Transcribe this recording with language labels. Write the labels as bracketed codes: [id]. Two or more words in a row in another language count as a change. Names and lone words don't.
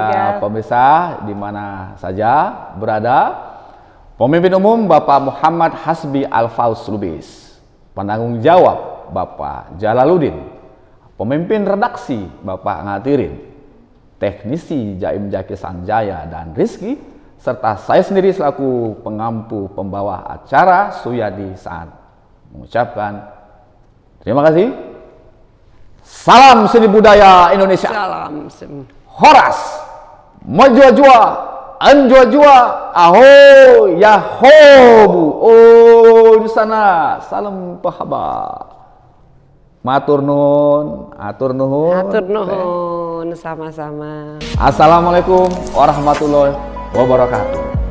[id] Kepada pemirsa di mana saja berada, Pemimpin Umum Bapak Muhammad Hasbi Alfaus Lubis, Penanggung Jawab Bapak Jalaluddin, Pemimpin Redaksi Bapak Ngatirin, Teknisi Jaim Jaki Sanjaya dan Rizky, serta saya sendiri selaku pengampu pembawa acara Suyadi saat mengucapkan terima kasih. Salam seni budaya Indonesia. Salam. Horas, mojua-jua, anjua-jua, aho, yaho, bu. Oh, di sana. Salam pahaba. [jv] Matur nuhun, [su] atur nuhun. Atur nuhun, [id] sama-sama. [ar] السلام عليكم ورحمة الله وبركاته.